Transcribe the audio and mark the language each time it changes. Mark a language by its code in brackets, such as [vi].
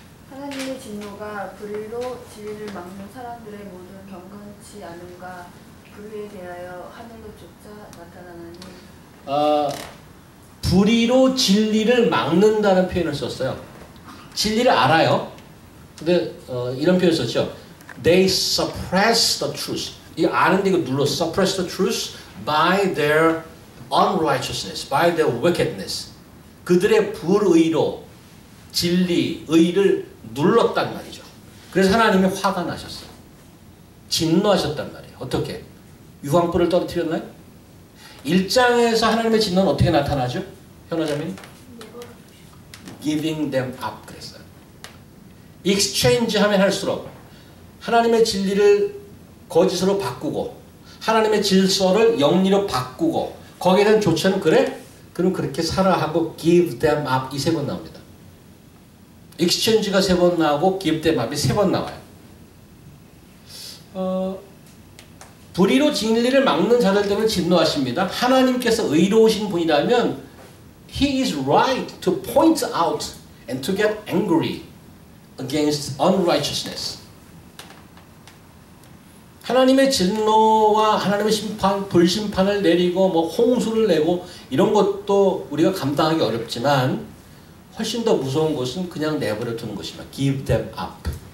[ko] 하나님의 진노가 불의로 진리를 막는 사람들의 모든 경건치 않음과 불의에 대하여 하늘로 쫓아 나타나나니 불의로 진리를 막는다는 표현을 썼어요. 진리를 알아요. 근데 이런 표현을 썼죠. [en] They suppress the truth. [ko] 이거 아는데 이거 눌러 [en] suppress the truth by their unrighteousness, by their wickedness. [ko] 그들의 불의로 진리, 의를 눌렀단 말이죠. 그래서 하나님이 화가 나셨어요. 진노하셨단 말이에요. 어떻게? 유황불을 떨어뜨렸나요? 1장에서 하나님의 진노는 어떻게 나타나죠? 현호자매님? [en] Giving them up [ko] 그랬어요. Exchange 하면 할수록 하나님의 진리를 거짓으로 바꾸고 하나님의 질서를 영리로 바꾸고 거기에 대한 조처는 그래? 그럼 그렇게 살아 하고 [en] give them up [ko] 이 3번 나옵니다. exchange가 3번 나오고 give them up이 3번 나와요. 불의로 진리를 막는 자들 때문에 진노하십니다. 하나님께서 의로우신 분이라면 [en] He is right to point out and to get angry against unrighteousness. [ko] 하나님의 진노와 하나님의 심판, 불심판을 내리고 뭐 홍수를 내고 이런 것도 우리가 감당하기 어렵지만 훨씬 더 무서운 것은 그냥 내버려 두는 것입니다. [en] Give them up.